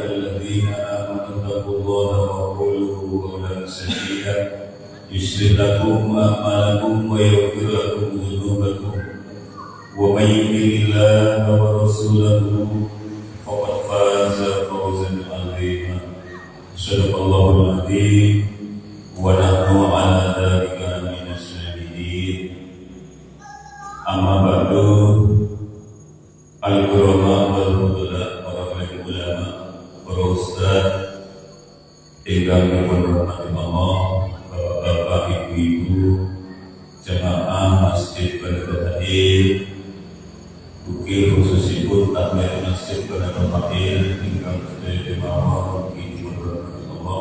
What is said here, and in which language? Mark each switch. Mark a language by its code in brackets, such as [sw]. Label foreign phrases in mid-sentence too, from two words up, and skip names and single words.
[ar] الذين آمنوا اتقوا الله وقولوا قولا سديدا يصلح لكم أعمالكم ويغفر لكم ذنوبكم ومن يطع الله ورسوله فقد فاز فوزا عظيما صدق الله العظيم ونحن على ذلك من الشاهدين أما بعد الكرماء والفضلاء [jv] para ulama, para ustaz ingkang dihormati Allah, bapak-bapak, ibu-ibu, jamaah masjid Baitul Hadir, ugi khususipun takmir masjid Baitul Hadir ingkang sedaya mawon ugi dihormati Allah.